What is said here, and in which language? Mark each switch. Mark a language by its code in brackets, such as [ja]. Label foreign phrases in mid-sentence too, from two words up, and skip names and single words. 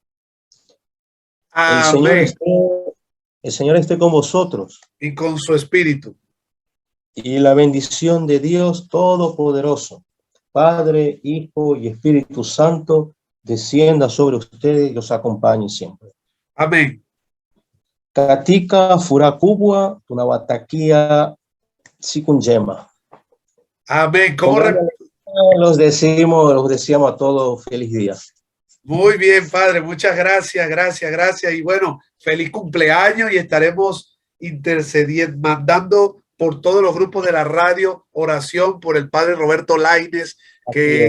[es] Amén. El Señor esté con vosotros. Y con su espíritu. Y la bendición de Dios Todopoderoso, Padre, Hijo y Espíritu Santo, descienda sobre ustedes y los acompañe siempre. Amén. [sw] Katika furakubwa tunawatakia siku njema. [es] Amén. Los decíamos a todos feliz día. Muy bien, Padre. Muchas gracias, gracias. Y bueno, feliz cumpleaños y estaremos intercediendo, mandando por todos los grupos de la radio oración por el Padre Roberto Lainez, que